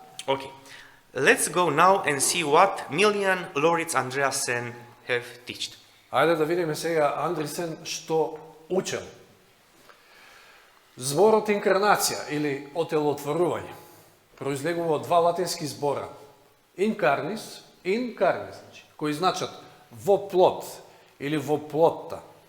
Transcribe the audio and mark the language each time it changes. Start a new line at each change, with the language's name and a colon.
English: Okay. Let's go now and see what Milian Loritz Andreasen have taught.
Macedonian: Ајде да видиме сега Андресен што учел. Зборот инкарнација или отелотворување произлегува од два латински збора. Инкарнис, значи, кои значат во плот или во плотта.